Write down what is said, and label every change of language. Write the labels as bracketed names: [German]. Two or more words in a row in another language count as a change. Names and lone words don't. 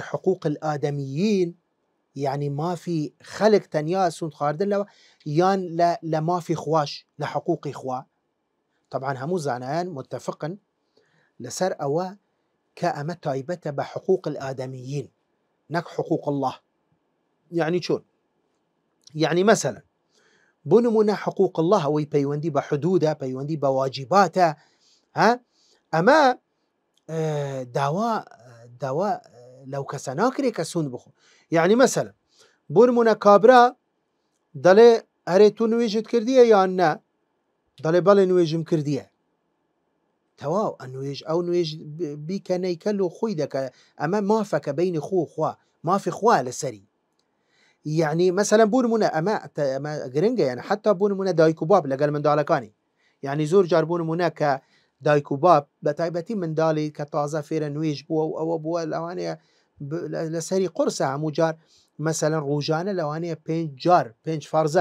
[Arabic] حقوق الئادەمیین [Central Kurdish] یعنی مافی خەلک تەنیا سوند خواردن لەوە یان لە مافی خواش لە حقوقی خوا طبعا هەموو زانایان متفقن لەسەر ئەوە کە ئەمە تایبەتە بە [Arabic] حقوق الئادەمیین [Central Kurdish] نەک [Arabic] حقوق الله يعني [Central Kurdish] چۆن [Arabic] يعني مثلا [Central Kurdish] بۆ نمونە [Arabic] حقوق الله [Central Kurdish] ئەوەی پەیوەندی بە حدودە پەیوەندی بە واجباتە ها ئەمە داوا لەو کەسە ناکرێت کە سوند بخۆ [Arabic] يعني مثلا [Central Kurdish] بۆ نمونە کابرا دەڵێ هەرێ تو نوێژت کردیە یان نە دەڵێ بەڵێ نوێژم کردیە تەواو ئەو نوێژ بیکە نەیکەل و خۆی دەکە ئەمە مافەکە بینی خۆ خوا مافی خوا لەسەری [Arabic] يعني مثلا [Central Kurdish] بۆ نمونە ئەمە گرنگە یان حتا بۆ نمونە دایک و باب لەگەڵ منداڵەکانی يعني زۆر جار بۆ نمونە کە دایک و باب بە تایبەتی منداڵی کە تازە فێرە نوێژ بووە و ئەوە بووە لەوانەیە لەسەری قورسە هەموو جار مثلا ڕۆژانە لەوانەیە 5 جار 5 فەرزە